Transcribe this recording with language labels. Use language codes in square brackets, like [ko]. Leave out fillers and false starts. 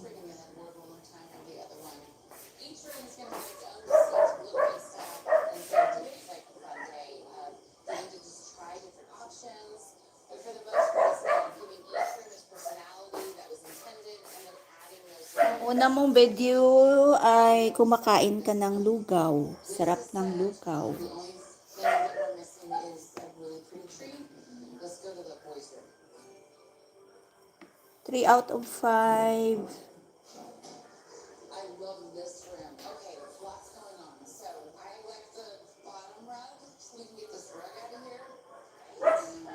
[en] bringing the headboard one more time on the other one. Each room is going to have its own distinct look and style, and so today's like a fun day of getting to just try different options. But for the most part, it's about giving each room its personality that was intended, and then adding those. [tl] Una mong video ay kumakain ka ng lugaw. Sarap ng lugaw. [en] The only thing that we're missing is a really pretty tree. Let's go to the boys' room. 3 out of 5. I love this room. Okay, there's lots going on. So I like the bottom rug, so we can get this rug out of here.